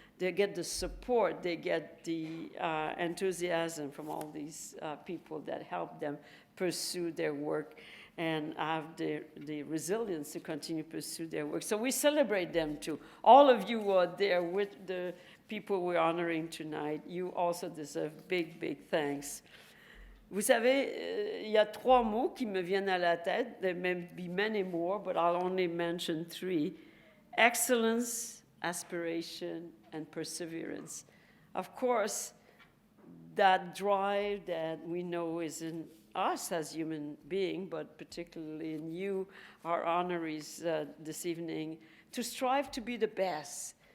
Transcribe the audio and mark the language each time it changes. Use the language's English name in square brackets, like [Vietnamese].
[English] They get the support. They get the enthusiasm from all these people that help them pursue their work and have the resilience to continue to pursue their work. So we celebrate them too. All of you who are there with the people we're honoring tonight, you also deserve big, big thanks. [French] Vous savez, il y a 3 mots qui me viennent à la tête. [English] There may be many more, but I'll only mention 3. Excellence, aspiration, and perseverance. Of course, that drive that we know is in us as human beings, but particularly in you, our honorees this evening, to strive to be the best,